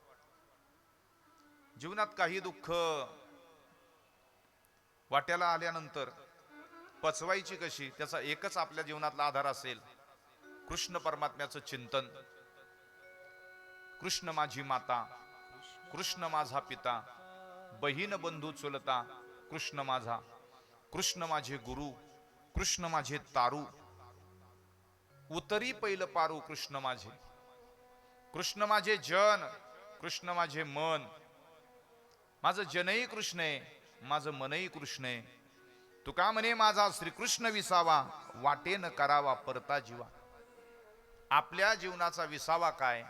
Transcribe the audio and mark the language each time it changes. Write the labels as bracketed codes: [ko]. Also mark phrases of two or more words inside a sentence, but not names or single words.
[mr] जीवनात काही दुःख वाट्याला आल्यानंतर पचवायची कशी, त्याचा एकच आपल्या जीवनातला आधार असेल, कृष्ण परमात्म्याचं चिंतन. कृष्ण माझी माता, कृष्ण माझा पिता, बहीण बंधू चुलता, कृष्ण माझा, कृष्ण माझे गुरु, कृष्ण माझे तारू, उतरी पैल पारू कृष्ण माझे, कृष्ण माझे जन, कृष्ण माझे मन. माझं जनही कृष्ण आहे, माझं मनही कृष्ण आहे. तुका म्हणे माझा श्रीकृष्ण विसावा, वाटेन करावा परता जीवा. आपल्या जीवनाचा विसावा काय?